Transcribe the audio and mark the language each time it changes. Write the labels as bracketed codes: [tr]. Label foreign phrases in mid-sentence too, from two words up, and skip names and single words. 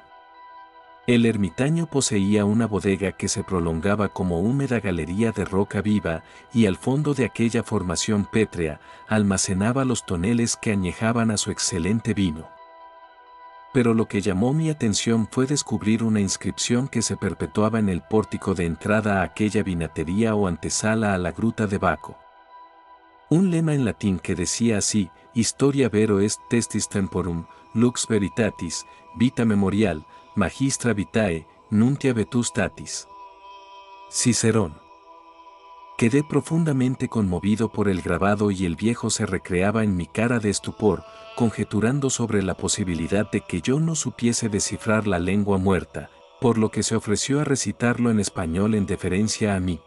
[es] El ermitaño poseía una bodega que se prolongaba como húmeda galería de roca viva, y al fondo de aquella formación pétrea, almacenaba los toneles que añejaban a su excelente vino. Pero lo que llamó mi atención fue descubrir una inscripción que se perpetuaba en el pórtico de entrada a aquella vinatería o antesala a la gruta de Baco. Un lema en latín que decía así: [la] Historia vero est testis temporum, lux veritatis, vita memorial, magistra vitae, nuntia vetustatis. [es] Cicerón. Quedé profundamente conmovido por el grabado y el viejo se recreaba en mi cara de estupor, conjeturando sobre la posibilidad de que yo no supiese descifrar la lengua muerta, por lo que se ofreció a recitarlo en español en deferencia a mí.